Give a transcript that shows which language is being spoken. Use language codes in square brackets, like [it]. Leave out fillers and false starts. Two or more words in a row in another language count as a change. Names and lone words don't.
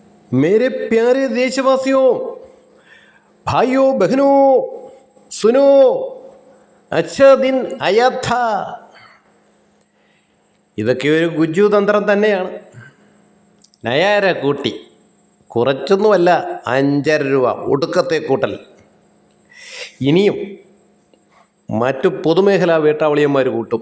[hi] मेरे प्यारे देशवासियों, भाइयों बहनों, सुनो, अच्छा दिन आया था. [ml] ഇതൊക്കെ ഒരു ഗുജ്ജു തന്ത്രം തന്നെയാണ്. നയാര കൂട്ടി, കുറച്ചൊന്നുമല്ല, 5.5 രൂപ ഒടുക്കത്തെ കൂട്ടൽ. ഇനിയും മറ്റു പൊതുമേഖലാ വേട്ടാവളിയന്മാർ കൂട്ടും.